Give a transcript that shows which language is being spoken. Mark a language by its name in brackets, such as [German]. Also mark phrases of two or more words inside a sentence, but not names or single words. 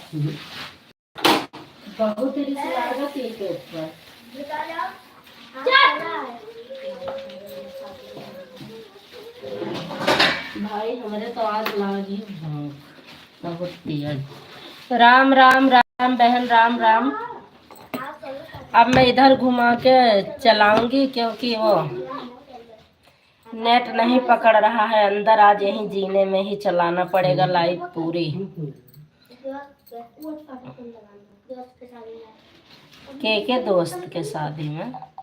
[Hindi] बहुत देरी से लागत है के ऊपर भाई हमारे तो आज लागी भूख बहुत तेज। राम राम राम बहन राम राम। अब मैं इधर घुमा के चलाऊंगी क्योंकि वो नेट नहीं पकड़ रहा है अंदर। आज यहीं जीने में ही चलाना पड़ेगा लाइट पूरी। के दोस्त के शादी में।